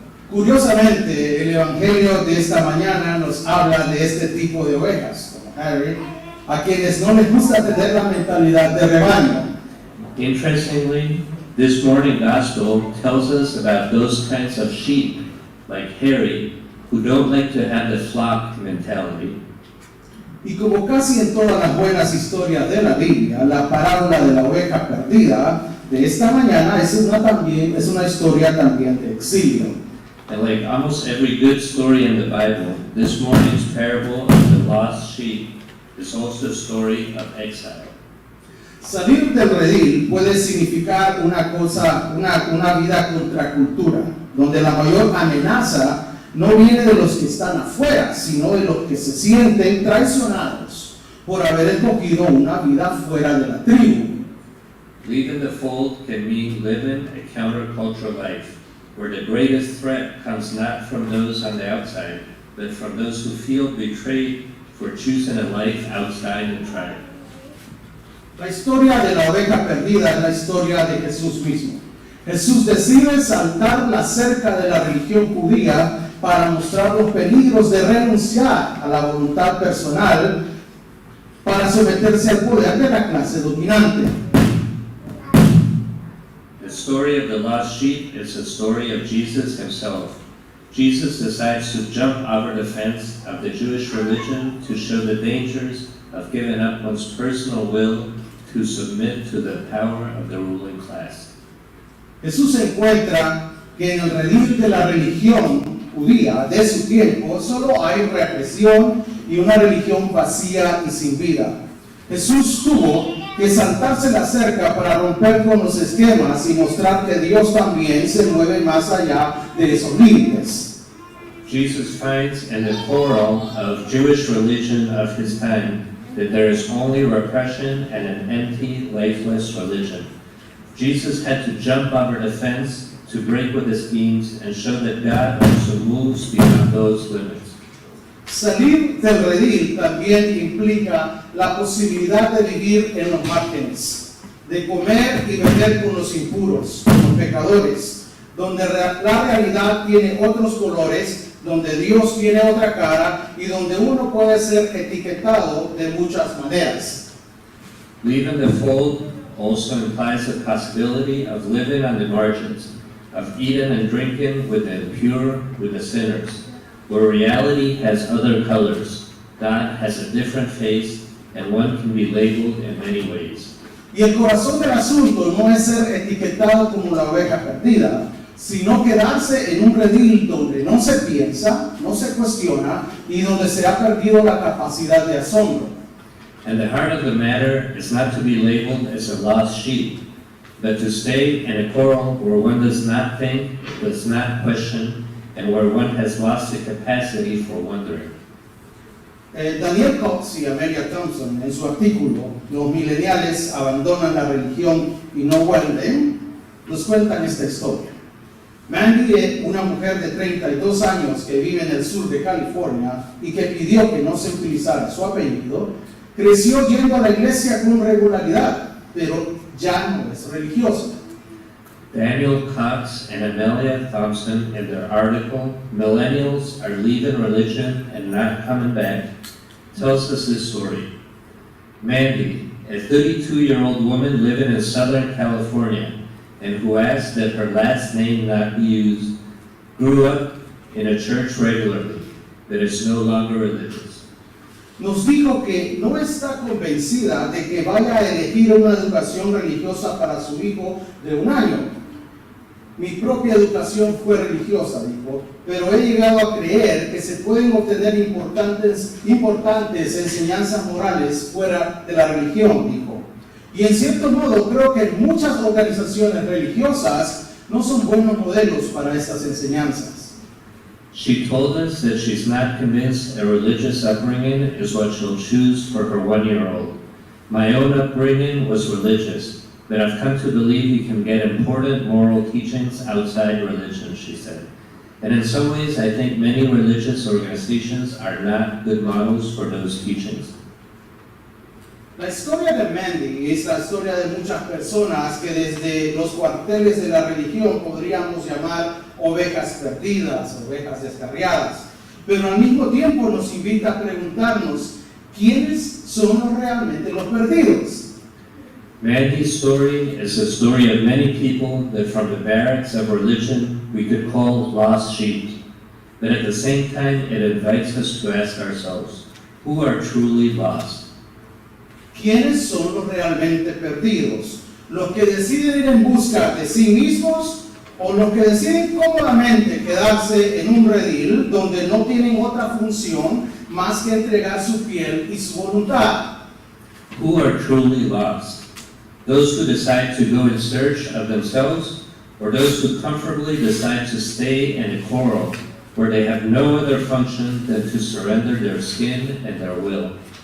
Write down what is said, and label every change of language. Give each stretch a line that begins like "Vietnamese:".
Spanish: Curiosamente, el Evangelio de esta mañana nos habla de este tipo de ovejas, como Harry, a quienes no les gusta tener la mentalidad de rebaño.
English: Interestingly, this morning gospel tells us about those kinds of sheep, like Harry, who don't like to have the flock mentality.
Spanish: Y como casi en todas las buenas historias de la Biblia, la parábola de la oveja perdida de esta mañana es una historia también de exilio.
English: And like almost every good story in the Bible, this morning's parable of the lost sheep is also a story of exile.
Spanish: Salir del redil puede significar una vida contracultura, donde la mayor amenaza no viene de los que están afuera, sino de los que se sienten traicionados por haber escogido una vida fuera de la tribu.
English: Leaving the fold can mean living a countercultural life, where the greatest threat comes not from those on the outside, but from those who feel betrayed for choosing a life outside the tribe.
Spanish: La historia de la oveja perdida es la historia de Jesús mismo. Jesús decide saltar la cerca de la religión judía para mostrar los peligros de renunciar a la voluntad personal para someterse al poder de la clase dominante.
English: The story of the lost sheep is the story of Jesus himself. Jesus decides to jump over the fence of the Jewish religion to show the dangers of giving up one's personal will to submit to the power of the ruling class.
Spanish: Jesús encuentra que en el redil de la religión judía de su tiempo solo hay represión y una religión vacía y sin vida. Jesús tuvo que saltarse la cerca para romper con los esquemas y mostrar que Dios también se mueve más allá de esos límites.
English: Jesus finds in the quarrel of Jewish religion of his time that there is only repression and an empty, lifeless religion. Jesus had to jump over the fence to break with the schemes and show that God also moves beyond those limits.
Spanish: Salir del redil también implica la posibilidad de vivir en los márgenes, de comer y beber con los impuros, con los pecadores, donde la realidad tiene otros colores, donde Dios tiene otra cara y donde uno puede ser etiquetado de muchas maneras.
English: Leaving the fold also implies the possibility of living on the margins, of eating and drinking with the impure, with the sinners, where reality has other colors. God has a different face, and one can be labeled in many ways.
Spanish: Y el corazón del asunto no es ser etiquetado como la oveja perdida, sino quedarse en un redil donde no se piensa, no se cuestiona y donde se ha perdido la capacidad de asombro.
English: And the heart of the matter is not to be labeled as a lost sheep, but to stay in a quarrel where one does not think, does not question, and where one has lost the capacity for wondering.
Spanish: Daniel Cox y Amelia Thompson, en su artículo "Los mileniales abandonan la religión y no vuelven", nos cuentan esta historia. Mandy es una mujer de 32 años que vive en el sur de California y que pidió que no se utilizara su apellido. Creció yendo a la iglesia con regularidad, pero ya no es religiosa.
English: Daniel Cox and Amelia Thompson, in their article, Millennials Are Leaving Religion and Not Coming Back, tells us this story. Mandy, a 32-year-old woman living in Southern California and who asked that her last name not be used, grew up in a church regularly that is no longer religious.
Spanish: Nos dijo que no está convencida de que vaya a elegir una educación religiosa para su hijo de 1 año. Mi propia educación fue religiosa, dijo, pero he llegado a creer que se pueden obtener importantes enseñanzas morales fuera de la religión, dijo. Y en cierto modo creo que muchas organizaciones religiosas no son buenos modelos para estas enseñanzas.
English: She told us that she's not convinced a religious upbringing is what she'll choose for her 1-year-old. My own upbringing was religious, but I've come to believe you can get important moral teachings outside religion, she said. And in some ways, I think many religious organizations are not good models for those teachings.
Spanish: La historia de Mandy es la historia de muchas personas que desde los cuarteles de la religión podríamos llamar ovejas perdidas, ovejas descarriadas, pero al mismo tiempo nos invita a preguntarnos ¿quiénes son realmente los perdidos?
English: Mandy's story is a story of many people that from the barracks of religion we could call lost sheep, but at the same time it invites us to ask ourselves, who are truly lost?
Spanish: ¿Quiénes son los realmente perdidos? ¿Los que deciden ir en busca de sí mismos o los que deciden cómodamente quedarse en un redil donde no tienen otra función más que entregar su piel y su voluntad?
English: Who are truly lost? Those who decide to go in search of themselves, or those who comfortably decide to stay in a coral where they have no other function than to surrender their skin and their will?